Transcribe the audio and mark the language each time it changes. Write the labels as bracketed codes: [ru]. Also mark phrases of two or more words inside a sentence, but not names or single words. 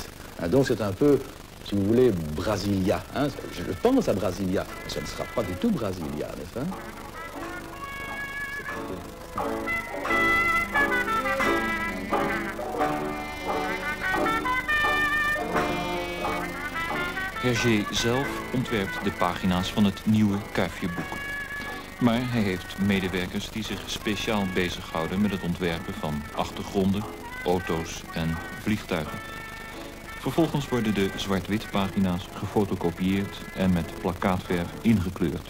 [fr] Hein, donc c'est un peu, si vous voulez, Brasilia. Hein, je pense à Brasilia, mais ça ne sera pas du tout Brasilia, n'est-ce pas? [nl] Hergé zelf ontwerpt de pagina's van het nieuwe Kuifje-boek. Maar hij heeft medewerkers die zich speciaal bezighouden met het ontwerpen van achtergronden, auto's en vliegtuigen. Vervolgens worden de zwart-wit pagina's gefotokopieerd en met plakkaatverf ingekleurd.